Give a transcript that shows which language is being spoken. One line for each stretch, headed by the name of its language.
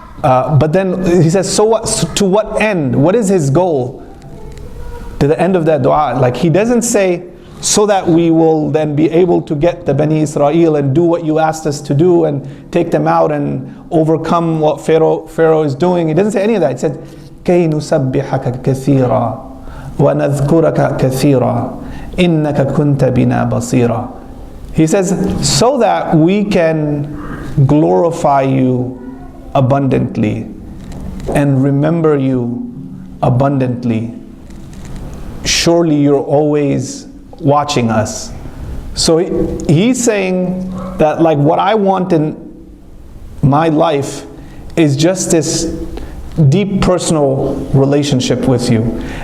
English: But then he says, so what? To what end? What is his goal? To the end of that dua, like he doesn't say, so that we will then be able to get the Bani Israel and do what you asked us to do and take them out and overcome what Pharaoh is doing. He doesn't say any of that. He said,
Arabic: كي نسبحك كثيرا ونذكرك كثيرا إنك كنت بنا بصيرا.
English: He says, so that we can glorify you abundantly and remember you abundantly. Surely you're always watching us. So he's saying that like what I want in my life is just this deep personal relationship with you.